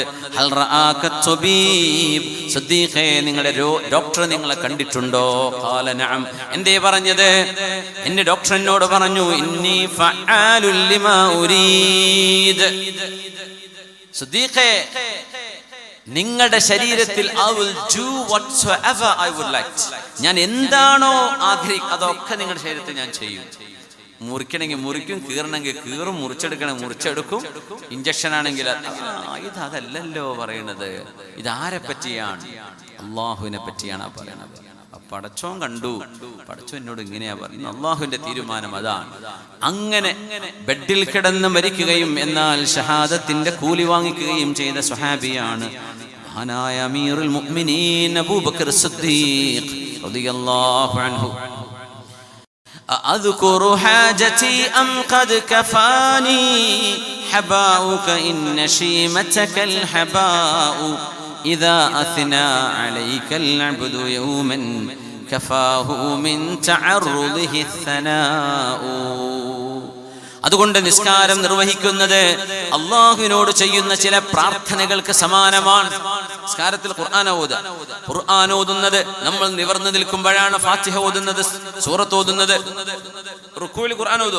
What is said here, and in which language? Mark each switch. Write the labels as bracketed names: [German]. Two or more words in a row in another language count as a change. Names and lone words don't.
[Arabic] هل رآك طبيب, [Malayalam] സിദ്ദീഖേ നിങ്ങളുടെ ഡോക്ടർ നിങ്ങളെ കണ്ടിട്ടുണ്ടോ? [Arabic] قال نعم. [Malayalam] എന്തേ പറഞ്ഞത്? എന്റെ ഡോക്ടർ എന്നോട് പറഞ്ഞു [Arabic] إني فعال لما أريد. [Malayalam] സിദ്ദീഖേ നിങ്ങളുടെ ശരീരത്തിൽ [English] I will do whatsoever I would like. [Malayalam] ഞാൻ എന്താണോ ആഗ്രഹിക്കുക അതൊക്കെ നിങ്ങളുടെ ശരീരത്തിൽ ഞാൻ ചെയ്യും. മുറിക്കണമെങ്കിൽ മുറിക്കും, കീറണമെങ്കിൽ കീറും, മുറിച്ചെടുക്കണമെങ്കിൽ മുറിച്ചെടുക്കും. ഇഞ്ചക്ഷൻ ആണെങ്കിൽ അതല്ലല്ലോ പറയണത്. ഇതാരെ പറ്റിയാണ്? അള്ളാഹുവിനെ പറ്റിയാണ് പറയണത്. പടച്ചോൻ കണ്ടു, പടച്ചോൻ എന്നോട് ഇങ്ങനെയാ പറയുന്നത്. അള്ളാഹുവിന്റെ തീരുമാനം അതാണ്. അങ്ങനെ ബെഡിൽ കിടന്ന് മരിക്കുകയും എന്നാൽ ഷഹാദത്തിന്റെ കൂലി വാങ്ങിക്കുകയും ചെയ്ത സ്വഹാബിയാണ് മഹാനായ [Arabic] أمير المؤمنين [Malayalam] അബൂബക്കർ സിദ്ദീഖ് [Arabic] رضي الله عنه. أذكر حاجتي أم قد كفاني حباؤك إن شيمتك الحباء إذا أثنى عليك العبد يوما كفاه من تعرضه الثناء. [Malayalam] അതുകൊണ്ട് നിസ്കാരം നിർവഹിക്കുന്നത് അള്ളാഹുവിനോട് ചെയ്യുന്ന ചില പ്രാർത്ഥനകൾക്ക് സമാനമാണ്. നിസ്കാരത്തിൽ ഖുർആൻ ഓതുന്നത് നമ്മൾ നിവർന്നു നിൽക്കുമ്പോഴാണ്. ഫാത്തിഹ ഓതുന്നത്, സൂറത്ത് ഓതുന്നത്. റുക്കൂഇൽ ഖുർആൻ ഓതോ?